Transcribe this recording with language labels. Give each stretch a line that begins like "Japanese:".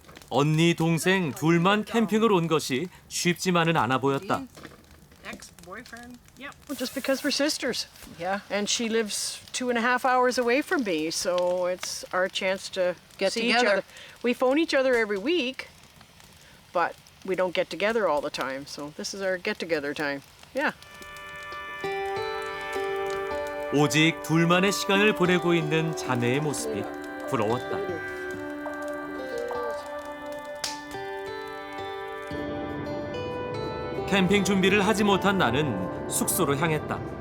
Korean: 언니, 동생 둘만 캠핑을 온 것이 쉽지만은 않아 보였다.
English: Ex-boyfriend? Yep. Well, just because we're sisters. Yeah. And she lives 2.5 hours away from me, so it's our chance to Get see each together. other. We phone each other every week, but we don't get together all the time. So this is our get-together time. Yeah.
Korean: 오직 둘만의 시간을 보내고 있는 자매의 모습이 부러웠다. 캠핑 준비를 하지 못한 나는 숙소로 향했다.